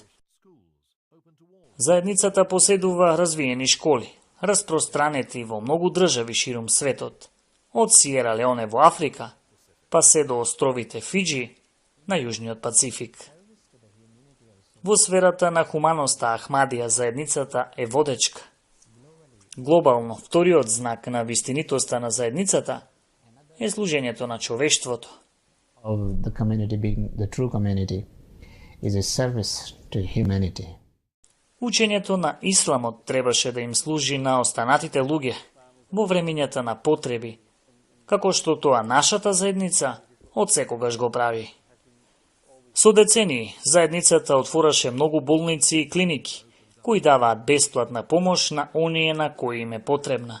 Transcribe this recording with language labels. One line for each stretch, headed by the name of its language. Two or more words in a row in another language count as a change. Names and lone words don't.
Macedonian: Заедницата поседува развиени школи, распространети во многу држави ширум светот, од Сиера Леоне во Африка, па се до островите Фиджи на Јужниот Пацифик. Во сферата на хуманоста Ахмадија заедницата е водечка. Глобално, вториот знак на вистинитоста на заедницата е служењето на човештвото.
English: of the community being the true community is a service to humanity.
Macedonian: Учењето на исламот требаше да им служи на останатите луѓе во времињата на потреби, како што тоа нашата заедница од секогаш го прави. Со децении, заедницата отвораше многу болници и клиники, кои даваат бесплатна помош на оние на кои им е потребна.